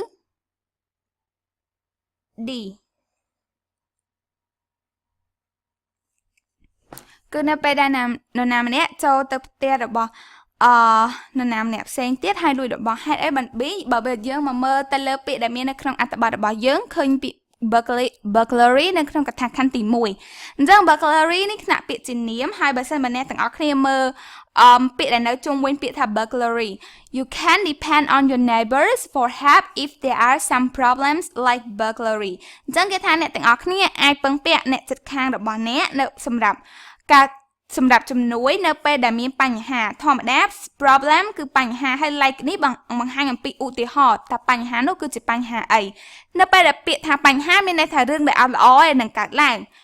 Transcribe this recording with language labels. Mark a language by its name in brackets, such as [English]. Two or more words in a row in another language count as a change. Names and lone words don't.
[Khmer] D គឺនៅពេលដែលនរណាម្នាក់ចូលទៅផ្ទះរបស់នរណាម្នាក់ផ្សេងទៀតហើយលួចរបស់ហេតុអីបាន B បើយើងមកមើលទៅលើពាក្យដែលមាននៅក្នុងអត្ថបទ របស់យើងឃើញពាក្យ burglary នៅក្នុងកថាខណ្ឌទី1អញ្ចឹង burglary នេះថ្នាក់ពាក្យជានាមហើយបើសិនបើអ្នកទាំងអស់គ្នាមើលពាក្យដែល នៅជុំវិញពាក្យថា [English] burglary you can depend on your neighbors for help if there are some problems like burglary [Khmer] អញ្ចឹងគេថាអ្នកទាំងអស់គ្នាអាចពឹងពាក់អ្នកជិតខាងរបស់អ្នកនៅសម្រាប់ជំនួយនៅពេលដែលមានបញ្ហាធម្មតា problem គឺបញ្ហាហើយ like នេះបង្ហាញអំពីឧទាហរណ៍ថាបញ្ហានោះគឺជាបញ្ហាអីនៅពេលដែលពាក្យថាបញ្ហាមានន័យថារឿងដែលអត់ល្អឯនឹងកើតឡើង